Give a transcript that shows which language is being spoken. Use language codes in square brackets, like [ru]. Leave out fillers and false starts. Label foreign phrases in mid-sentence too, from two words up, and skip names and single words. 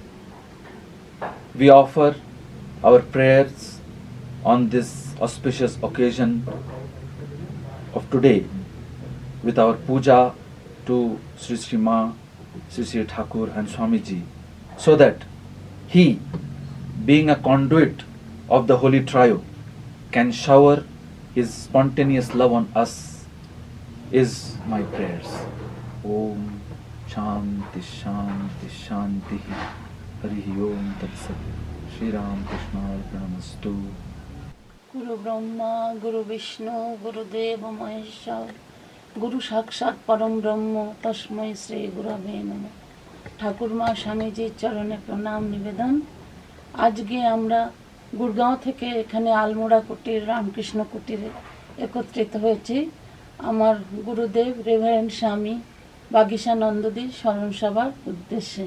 [en] We offer our prayers on this auspicious occasion of today with our puja to Sri Sri Ma, Sri Sri Thakur and Swamiji, so that he, being a conduit of the Holy Trio, can shower his spontaneous love on us, is my prayers. [sa] ॐ शान्ति शान्ति शान्ति हरि ॐ तत् सत्. श्री राम कृष्ण अर्पणमस्तु. गुरु ब्रह्मा गुरु विष्णु गुरुदेव महेश्वर गुरु साक्षाৎ परम ब्रह्म तस्मै श्री गुरवे नमः। [bn] ঠাকুর মা স্বামীজির চরণে প্রণাম নিবেদন। আজকে আমরা গুড়গাঁও থেকে এখানে আলমোড়া কুটির রামকৃষ্ণ কুটিরে একত্রিত হয়েছি আমার গুরুদেব রেভারেন্ড স্বামী বাগীশানন্দজি স্মরণ সভার উদ্দেশ্যে।